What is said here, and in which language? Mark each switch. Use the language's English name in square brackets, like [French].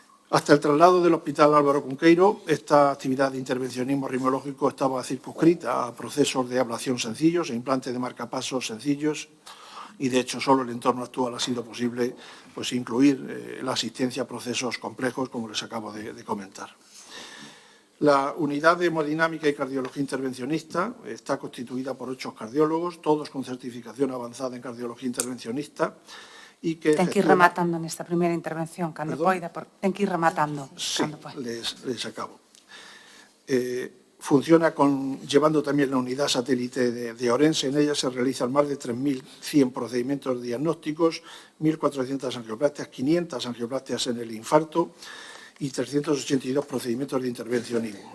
[Spanish] Hasta el traslado del Hospital Álvaro Cunqueiro, esta actividad de intervencionismo arritmológico estaba circunscrita a procesos de ablación sencillos e implantes de marcapasos sencillos, y de hecho solo el entorno actual ha sido posible incluir la asistencia a procesos complejos, como les acabo de comentar. La unidad de hemodinámica y cardiología intervencionista está constituida por 8 cardiólogos, todos con certificación avanzada en cardiología intervencionista. Y que [Galician] ten que ir rematando nesta primeira intervención, cando poida, ten que ir rematando. [Spanish] Sí, les acabo. Funciona llevando también la unidad satélite de Orense. En ella se realizan más de 3.100 procedimientos diagnósticos, 1.400 angioplastias, 500 angioplastias en el infarto y 382 procedimientos de intervencionismo.